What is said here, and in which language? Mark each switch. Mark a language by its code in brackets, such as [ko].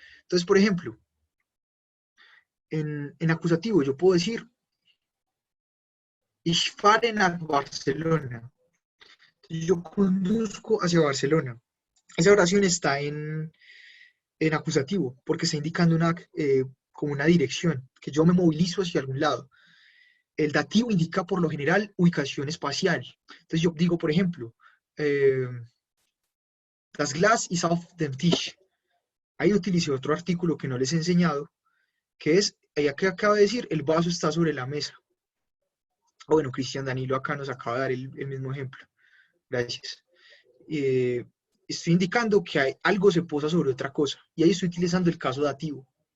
[es] Entonces, por ejemplo, en acusativo yo puedo decir [de] Ich fahre nach Barcelona. [es] Yo conduzco hacia Barcelona. Esa oración está en acusativo, porque está indicando como una dirección, que yo me movilizo hacia algún lado. El dativo indica por lo general ubicación espacial. Entonces yo digo, por ejemplo, [de] das Glas ist auf dem Tisch. [es] Ahí utilicé otro artículo que no les he enseñado, que es, allá que acaba de decir, el vaso está sobre la mesa. Bueno, Cristian Danilo acá nos acaba de dar el mismo ejemplo. Gracias. Estoy indicando que algo se posa sobre otra cosa, y ahí estoy utilizando el caso dativo.